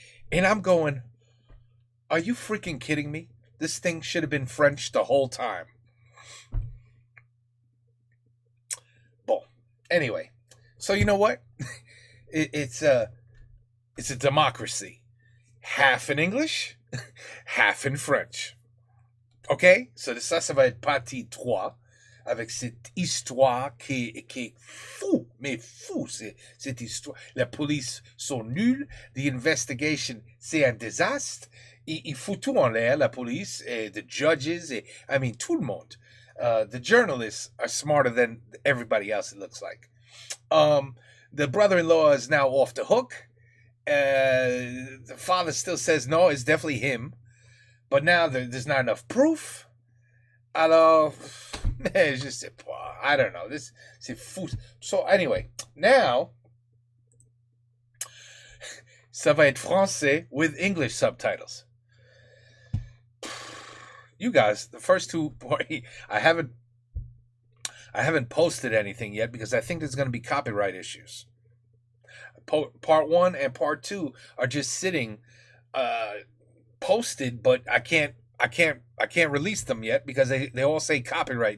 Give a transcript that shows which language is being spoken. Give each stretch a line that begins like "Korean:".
English: And I'm going, are you freaking kidding me? This thing should have been French the whole time. Bon, anyway, so you know what? It's a democracy. Half in English, half in French. OK?
French: So ça va être partie 3 avec cette histoire qui est fou, mais fou, cette histoire. La police sont nuls,
English: the investigation,
French: c'est un désastre. Il fout tout en l'air, la police, et
English: the judges,
French: tout le monde.
English: The journalists are smarter than everybody else, it looks like. The brother-in-law is now off the hook. The father still says no, it's definitely him. But now there's not enough proof.
French: Alors, je sais pas.
English: I don't know. This
French: c'est fou.
English: So anyway, now
French: ça va être français
English: with English subtitles. You guys, the first two, I haven't posted anything yet because I think there's going to be copyright issues. Part 1 and part 2 are just sitting posted, but I can't release them yet because they all say copyright.